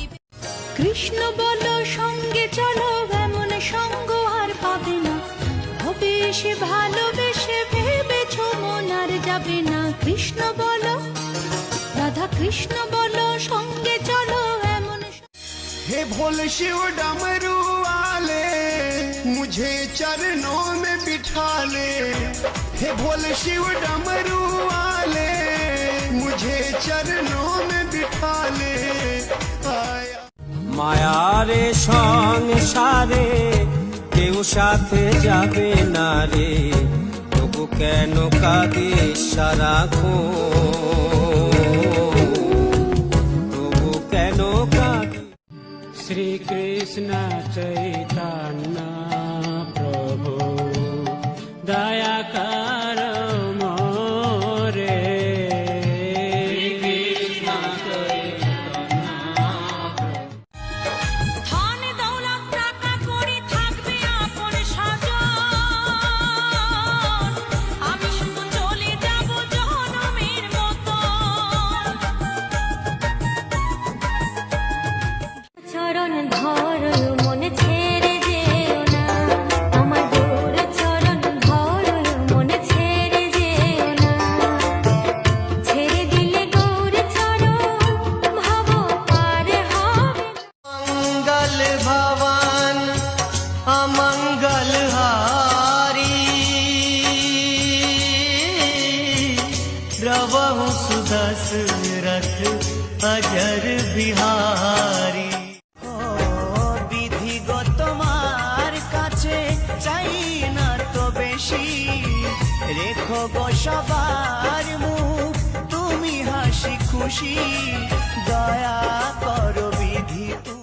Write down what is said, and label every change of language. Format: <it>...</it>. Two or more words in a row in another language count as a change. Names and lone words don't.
<bn>কৃষ্ণ বলো সঙ্গে চলো, এমন সঙ্গ আর পাবে না, হবে সে ভালোবেসে ভেবেছ মন আর যাবে না। কৃষ্ণ বলো রাধা কৃষ্ণ বলো সঙ্গে চলো, এমন।</bn> <hi>हे भोले शिव डमरू वाले मुझे चरणों में बिठा ले, हे भोले शिव डमरू वाले मुझे चरणों में बिठा ले। आया</hi> <bn>মায়ারে সংসারে কেউ সাথে যাবে না রে, তবু কেন কাঁদিস সারাক্ষণ, তবু কেন কাঁদিস। শ্রী কৃষ্ণ চৈতন্য প্রভু দয়া কর মোরে। ধন দৌলত টাকা কড়ি থাকবে আপন সাজন, আমি শুধু চলে যাব জনমের মতো। চরণ ধরো মনে ছেড়ে যেও না, আমার গোর চরণ ধরো মনে ছেড়ে যেও না। ছেড়ে দিলে গৌর চরণ ভব পার হবে।</bn> <hi>मंगल भवन अमंगल हारी, रवहु सुदशरथ अजर बिहारी।</hi> <bn>বিধিগত মার কাছে চাই না তো বেশি, রেখো গো সবার মুখ তুমি হাসি খুশি, দয়া করো বিধি তুমি।</bn>